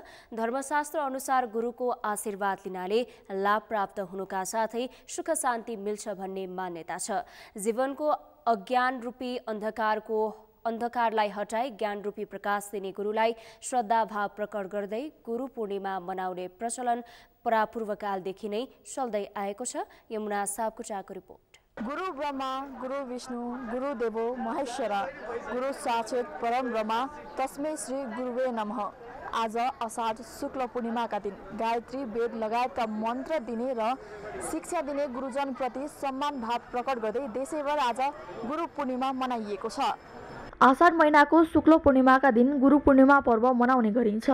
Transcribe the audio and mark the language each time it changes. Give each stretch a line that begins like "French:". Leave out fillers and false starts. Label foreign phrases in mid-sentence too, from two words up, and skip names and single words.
Nepali: धर्मशास्त्र अनुसार गुरुको आशीर्वाद लिनाले लाभ प्राप्त हुनुका साथै सुख शान्ति मिल्छ भन्ने मान्यता छ। जीवनको अज्ञान रूपी अन्धकारलाई हटाई ज्ञान रूपी प्रकाश दिने गुरुलाई श्रद्धा भाव प्रकट गर्दै गुरु पूर्णिमा मनाउने प्रचलन परापूर्वकालदेखि नै चल्दै आएको छ। यमुना सापकोटाको रिपोर्ट।
Sanskrit: गुरु ब्रह्मा, गुरु विष्णु, गुरु देवो महेश्वर, गुरु साक्षात् परम ब्रह्मा तस्मै श्री गुरुवे नमः।
Nepali: आज अषाढ शुक्ल पूर्णिमाका दिन गायत्री वेद लगायतका मन्त्र दिने र शिक्षा दिने गुरुजनप्रति सम्मान भाव प्रकट गर्दै देशैभर आज गुरु पूर्णिमा मनाइएको छ। आषाढ महिनाको शुक्ल पूर्णिमाका दिन गुरु पूर्णिमा पर्व मनाउने गरिन्छ।